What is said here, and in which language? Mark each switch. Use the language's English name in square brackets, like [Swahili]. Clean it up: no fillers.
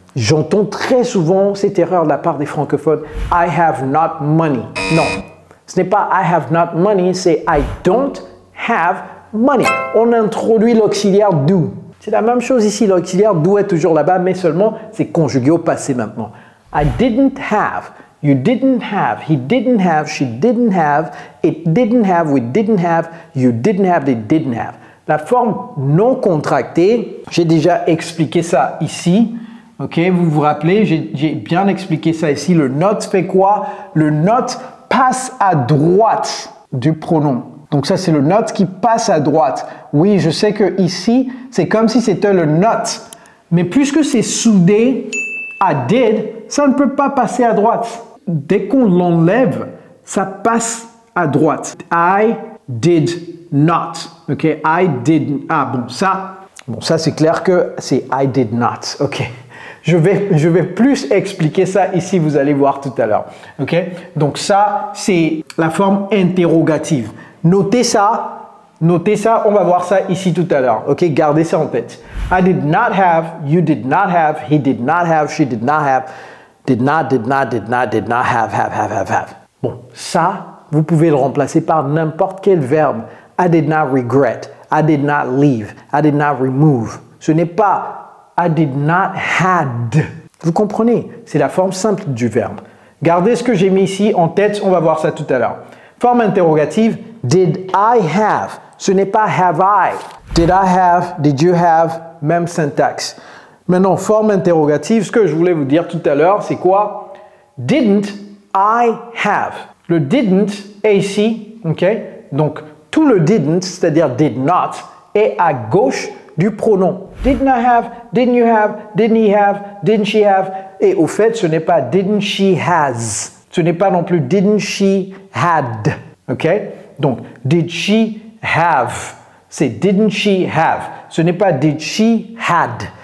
[French] J'entends très souvent cette erreur de la part des francophones. [English] I have not money. [French] Non, ce n'est pas [English] I have not money, [French] c'est [English] I don't have money. [French] On introduit l'auxiliaire do. C'est la même chose ici, l'auxiliaire do est toujours là-bas, mais seulement c'est conjugué au passé maintenant. [English] I didn't have, you didn't have, he didn't have, she didn't have, it didn't have, we didn't have, you didn't have, they didn't have. [French] La forme non contractée, j'ai déjà expliqué ça ici. Ok, vous vous rappelez, j'ai bien expliqué ça ici. Le not fait quoi? Le not passe à droite du pronom. Donc ça, c'est le not qui passe à droite. Oui, je sais que ici, c'est comme si c'était le not. Mais puisque c'est soudé à did, ça ne peut pas passer à droite. Dès qu'on l'enlève, ça passe à droite. [English] I did not. Ok, I did. [French] Ah bon, ça c'est clair que c'est I did not. Ok. Je vais plus expliquer ça ici, vous allez voir tout à l'heure. Ok? Donc ça, c'est la forme interrogative. Notez ça, on va voir ça ici tout à l'heure. Ok? Gardez ça en tête. [English] I did not have, you did not have, he did not have, she did not have, did not have. [French] Bon, ça, vous pouvez le remplacer par n'importe quel verbe. [English] I did not regret, I did not leave, I did not remove. [French] Ce n'est pas [English] I did not had. [French] Vous comprenez? C'est la forme simple du verbe. Gardez ce que j'ai mis ici en tête, on va voir ça tout à l'heure. Forme interrogative, [English] did I have? [French] Ce n'est pas [English] have I. Did I have? Did you have? [French] Même syntaxe. Maintenant, forme interrogative, ce que je voulais vous dire tout à l'heure, c'est quoi? [English] Didn't I have? [French] Le didn't est ici, [English] ok? [French] Donc, tout le didn't, c'est-à-dire did not, est à gauche du pronom. [English] Didn't I have, didn't you have, didn't he have, didn't she have. [French] Et au fait, ce n'est pas [English] didn't she has. [French] Ce n'est pas non plus [English] didn't she had. [French] Ok? Donc, [English] did she have. [French] C'est [English] didn't she have. [French] Ce n'est pas [English] did she had.